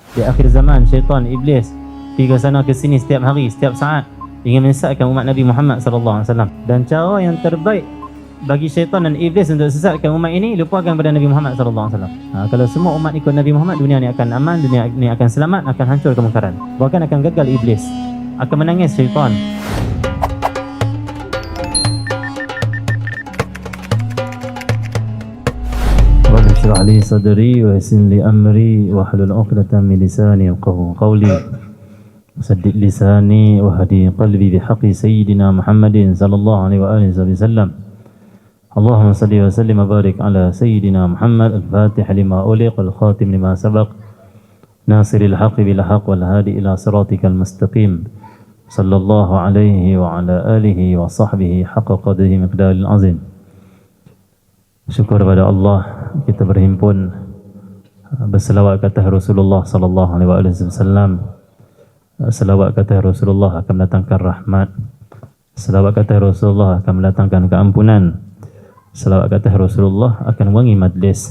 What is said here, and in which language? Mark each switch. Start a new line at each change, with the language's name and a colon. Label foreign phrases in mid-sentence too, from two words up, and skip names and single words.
Malay: di akhir zaman syaitan, iblis pergi ke sana ke sini setiap hari, setiap saat ingin menyesatkan umat Nabi Muhammad
Arabic: صلى الله عليه وسلم.
Malay: Dan cara yang terbaik bagi syaitan dan iblis untuk sesatkan umat ini, lupakan pada Nabi Muhammad
Arabic: صلى الله عليه وسلم.
Malay: Kalau semua umat ikut Nabi Muhammad, dunia ni akan aman, dunia ni akan selamat, akan hancur kemungkaran. Bahkan akan gagal iblis, akan menangis syaitan.
Arabic: رب اشرح لي صدري ويسر لي أمري واحلل عقدة من لساني يفقهوا قولي. سدد لساني واهد قلبي بحق سيدنا محمد صلى الله عليه وعلى آله وسلم. اللهم صل وسلم وبارك على سيدنا محمد الفاتح لما أغلق الخاتم لما سبق ناصر الحق بالحق والهادي إلى صراطك المستقيم صلى الله عليه وعلى آله وصحبه حق قدره مقدار العظيم.
Malay: Syukur pada Allah kita berhimpun berselawat kata Rasulullah
Arabic: صلى الله عليه وسلم.
Malay: Selawat kata Rasulullah akan mendatangkan rahmat. Selawat kata Rasulullah akan mendatangkan keampunan. Selawat kata Rasulullah akan wangi majlis.